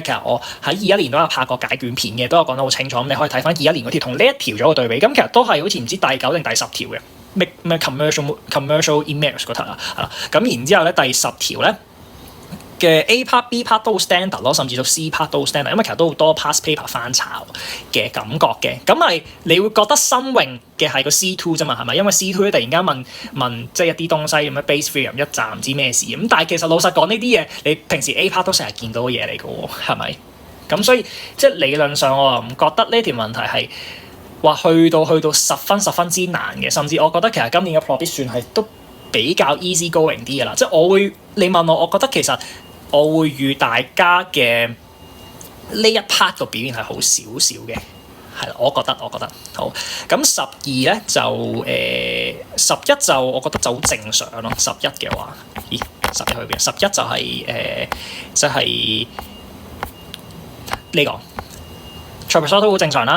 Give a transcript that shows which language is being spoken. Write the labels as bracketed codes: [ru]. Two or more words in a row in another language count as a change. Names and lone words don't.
[yue] 其實我喺21年都有拍過解卷片嘅，都有講得好清楚。咁你可以睇翻21年嗰條同呢一條咗個對比，咁其實都係好似唔知第9定第10條嘅咩 [en] commercial emails [yue] 嗰題啊，係啦，咁然之後咧第10條咧嘅 [en] A part、B part [yue] 都 standard 咯，甚至到 [en] C part [yue] 都 standard，因為其實都好多 [en] past paper [yue] 翻炒嘅感覺嘅。咁咪你會覺得新穎嘅係個 C2 啫嘛，係咪？因為 C2 突然間問即係一啲東西咁樣 [en] base theorem [yue] 一站唔知咩事咁，但係其實老實講呢啲嘢，你平時 [en] A part [yue] 都成日見到嘅嘢嚟嘅喎，係咪？咁所以即係理論上我又唔覺得呢條問題係話去到10分之難嘅，甚至我覺得其實今年嘅 [en] plot bit [yue] 算係都比較 [en] easy going [yue] 啲嘅啦。即係你問我，我覺得其實我會預大家嘅呢一 part 個表現係好少少嘅，係啦，我覺得好。咁12咧就11就我覺得就好正常咯。11嘅話，咦11去邊？11就係即係呢個 trapezoid 都好正常啦。